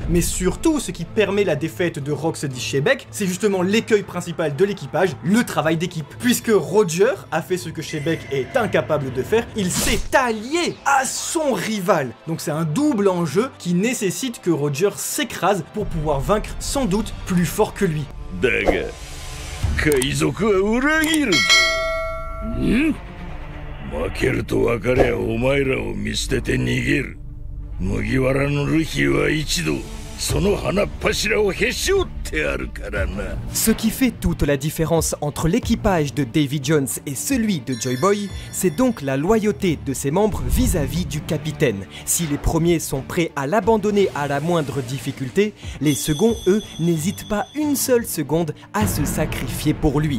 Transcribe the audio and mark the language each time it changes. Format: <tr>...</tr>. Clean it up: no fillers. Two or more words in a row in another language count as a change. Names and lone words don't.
<fr>Mais surtout ce qui permet la défaite de Rox dit Shebek, c'est justement l'écueil principal de l'équipage, le travail d'équipe. Puisque Roger a fait ce que Shebek est incapable de faire, il s'est allié à son rival. Donc c'est un double enjeu qui nécessite que Roger s'écrase pour pouvoir vaincre sans doute plus fort que lui.</fr> <ja>だが、海賊は裏切るぞ。ん？負けると分かりゃお前らを見捨てて逃げる。麦わらのルフィは一度その鼻っ柱をへし折ってあるからな。</ja> <fr>Ce qui fait toute la différence entre l'équipage de Davy Jones et celui de Joy Boy, c'est donc la loyauté de ses membres vis-à-vis du capitaine. Si les premiers sont prêts à l'abandonner à la moindre difficulté, les seconds, eux, n'hésitent pas une seule seconde à se sacrifier pour lui.</fr>